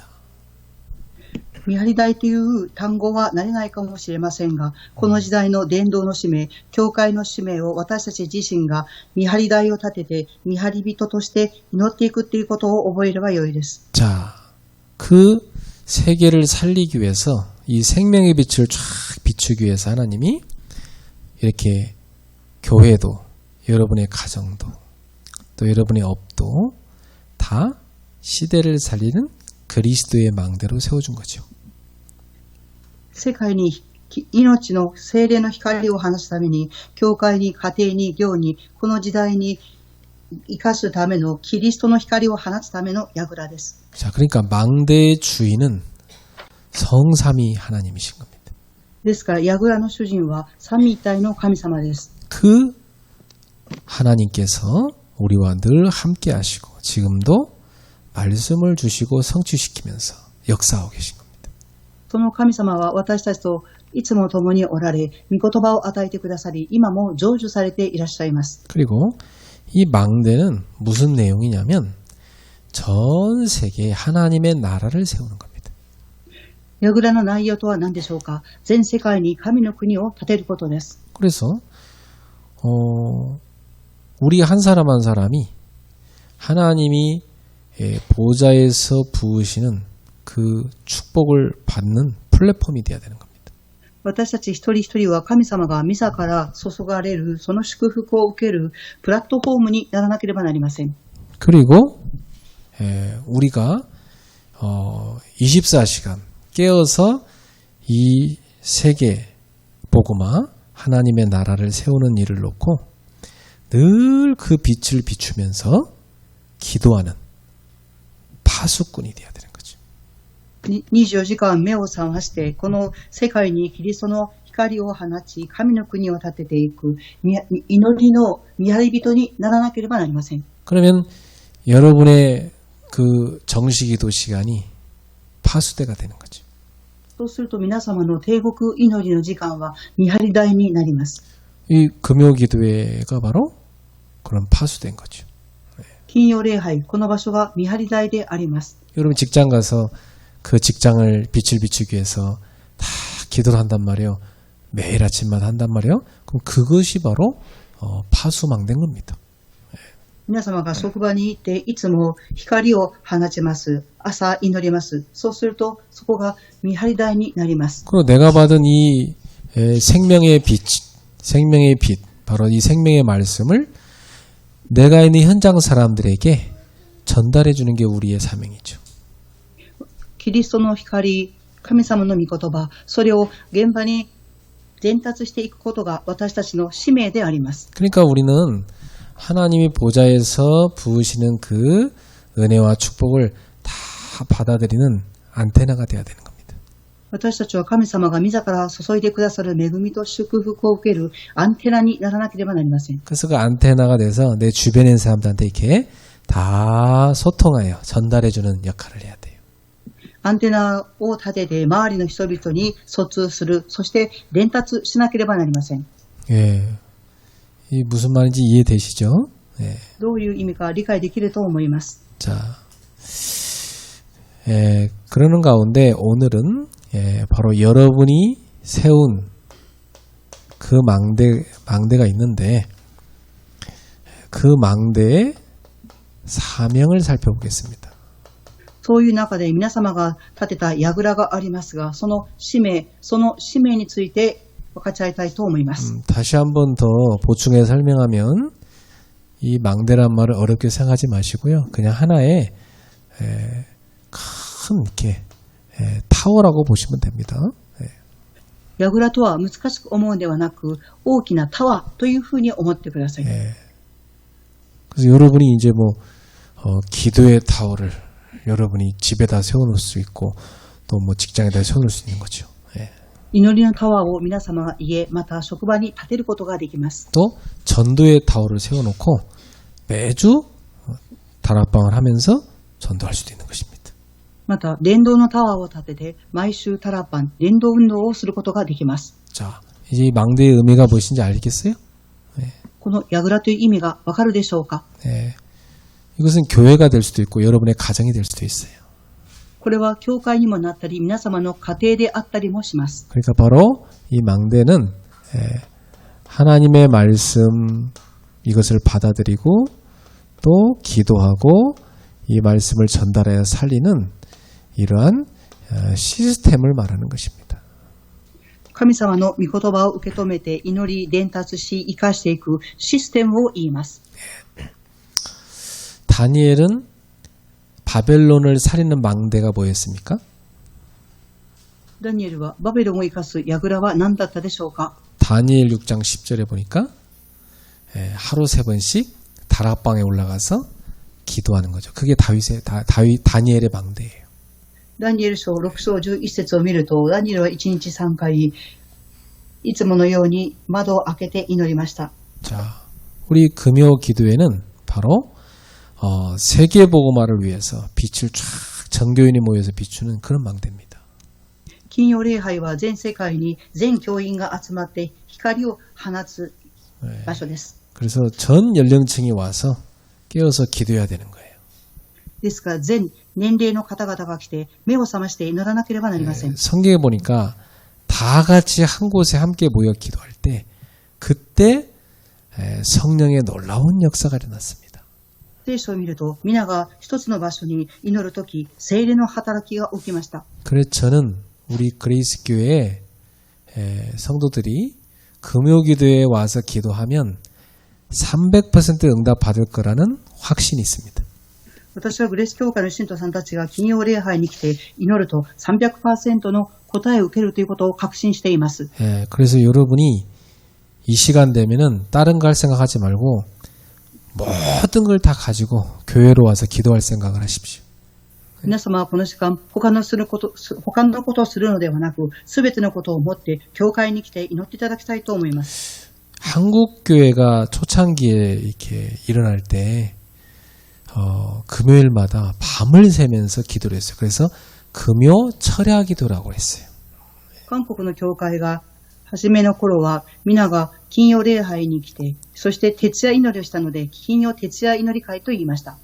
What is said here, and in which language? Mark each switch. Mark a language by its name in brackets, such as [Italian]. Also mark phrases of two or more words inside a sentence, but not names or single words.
[Japanese] 見張り台という単語は慣れないかもしれませんが、この時代の伝道の使命、教会の使命を私たち自身が見張り台を立てて見張り人として祈っていくということを覚えればよいです。 [Korean] 자, 그 세계를 살리기 위해서 이 생명의 빛을 쫙 비추기 위해서 하나님이 이렇게 교회도, 여러분의 가정도, 또 여러분의 업도 다 시대를 살리는 그리스도의 망대로 세워준 거죠. [Japanese] 世界に命の聖霊の光を放つために、教会に、家庭に、業に、この時代に生かすためのキリストの光を放つための櫓です。 [Korean] 자, 그러니까 망대의 주인은 성삼위 하나님이신 겁니다. [Japanese] ですから櫓の主人は三位一体の神様です。 [Korean] 그 하나님께서 우리와 늘 함께 하시고 지금도 말씀을 주시고 성취시키면서 역사하고 계신 겁니다. [Japanese] その神様は私たちといつも共におられ、御言葉を与えてくださり、今も成就されていらっしゃいます。 [Korean] 그리고 이 망대는 무슨 내용이냐면 전 세계에 하나님의 나라를 세우는 겁니다. [Japanese] 櫓の内容とは何でしょうか。全世界に神の国を建てることです。 [Korean] 그래서 우리 한 사람 한 사람이 하나님이 보좌에서 부으시는 그 축복을 받는 플랫폼이 되어야 되는 겁니다. [Japanese] 私たち一人一人は神様が自ら注がれるその祝福を受けるプラットフォームにならなければなりません。 [Korean] 그리고 우리가 24시간 깨어서 이 세계 복음화 하나님의 나라를 세우는 일을 놓고 늘 그 빛을 비추면서 기도하는 파수꾼이 되어야 되는 거죠. [Japanese] 24 時間目を覚ましてこの世界にキリストの光を放ち神の国を建てていく祈りの見張り人にならなければなりません。 [Korean] 그러면 여러분의 그 정식기도 시간이 파수대가 되는 거죠. [Japanese] そうすると皆様の帝国祈りの時間は見張り台になります。 [Korean] 이 금요기도회가 바로 그런 파수된 거죠. [Japanese] 金曜礼拝、この場所が見張り台であります。 [Korean] 여러분 직장 가서 그 직장을 빛을 비추기 위해서 다 기도를 한단 말이에요. 매일 아침마다 한단 말이에요. 그럼 그것이 바로 파수망대인 겁니다. [Japanese] 皆様が職場に行っていつも光を放ちます。朝祈ります。そうするとそこが見張り台になります。 [Korean] 그리고 내가 받은 이 생명의 빛, 바로 이 생명의 말씀을 내가 있는 현장 사람들에게 전달해 주는 게 우리의 사명이죠. [Japanese] キリストの光、神様の御言葉、それを現場に伝達していくことが私たちの使命であります。 [Korean] 그러니까 우리는 하나님이 보좌에서 부으시는 그 은혜와 축복을 다 받아들이는 안테나가 되어야 되는 겁니다. [Japanese] 私たちは神様が自ら注いでくださる恵みと祝福を受けるアンテナにならなければなりません。 [Korean] 그래서 그 안테나가 돼서 내 주변에 있는 사람들한테 이렇게 다 소통하여 전달해주는 역할을 해야 돼요. [Japanese] アンテナを立てて周りの人々に疎通する、そして伝達しなければなりません。 [Korean] 예, 이 무슨 말인지 이해되시죠? 예. [Japanese] どういう意味か理解できると思います。 [Korean] 자, 그러는 가운데 오늘은 바로 여러분이 세운 그 망대가 있는데 그 망대의 사명을 살펴보겠습니다. [Japanese] そういう中で皆様が立てた櫓がありますが、その使命について分かち合いたいと思います。 [Korean] 다시 한 번 더 보충해 설명하면 이 망대란 말을 어렵게 생각하지 마시고요. 그냥 하나의 큰 이렇게 타워라고 보시면 됩니다. [Japanese] 櫓とは難しく思うのではなく、大きなタワーというふうに思ってください。 [Korean] 그래서 여러분이 이제 뭐 기도의 타워를 여러분이 집에다 세워놓을 수 있고 또 뭐 직장에다 세워놓을 수 있는 거죠. [Japanese] 祈りのタワーを皆様が家、また職場に建てることができます。 [Korean] 또 전도의 타워를 세워놓고 매주 다락방을 하면서 전도할 수도 있는 것입니다. [Japanese] また、伝道のタワーを建てて、毎週タラパン、伝道運動をすることができます。 [Korean] 자, 이제 이 망대의 의미가 무엇인지 알겠어요? [Japanese] この櫓という意味がわかるでしょうか？ [Korean] 이것은 교회가 될 수도 있고 여러분의 가정이 될 수도 있어요. [Japanese] これは教会にもなったり、皆様の家庭であったりもします。 [Korean] 그러니까 바로 이 망대는 하나님의 말씀 이것을 받아들이고 또 기도하고 이 말씀을 전달하여 살리는 이러한 시스템을 말하는 것입니다. [Japanese] 神様の御言葉を受け止めて祈り、伝達し、生かしていくシステムを言います。 [Korean] 다니엘은 바벨론을 살리는 망대가 뭐였습니까? [Japanese] ダニエルはバベロンを生かす櫓は何だったでしょうか？ [Korean] 다니엘 6장 10절에 보니까 하루 3번씩 다락방에 올라가서 기도하는 거죠. 그게 다니엘의 망대예요. [Japanese] ダニエル書6章11節を見ると、ダニエルは1日3回、いつものように窓を開けて祈りました。 [Korean] 자, 우리 금요 기도회는 바로 세계복음화를 위해서 빛을 쫙 전교인이 모여서 비추는 그런 망대입니다. [Japanese] 金曜礼拝は全世界に全教員が集まって光を放つ場所です。 [Korean] 그래서 전 연령층이 와서 깨어서 기도해야 되는 거예요. [Japanese] ですから全年齢の方々が来て目を覚まして祈らなければなりません。 [Korean] 성경에 보니까 다 같이 한 곳에 함께 모여 기도할 때 그때 성령의 놀라운 역사가 일어났습니다. [Japanese] 聖書を見ると皆が一つの場所に祈るとき聖霊の働きが起きました。 [Korean] 그래서 저는 우리 그레이스 교회의 성도들이 금요기도에 와서 기도하면 300% 응답 받을 거라는 확신이 있습니다. [Japanese] 私はグレース教会の信徒さんたちが金曜礼拝に来て祈ると 300% の答えを受けるということを確信しています。 [Korean] 그래서 여러분이 이 시간 되면은 다른 거 할 생각하지 말고 모든 걸 다 가지고 교회로 와서 기도할 생각을 하십시오. [Japanese] 皆様はこの時間他のことをするのではなく、すべてのことを持って教会に来て祈っていただきたいと思います。 [Korean] 한국 교회가 초창기에 이렇게 일어날 때 금요일마다 밤을 새면서 기도를 했어요. 그래서 금요 철야 기도라고 했어요. [Japanese] 韓国の教会が初めの頃は皆が金曜礼拝に来て、そして徹夜祈りをしたので金曜徹夜祈り会と言いました。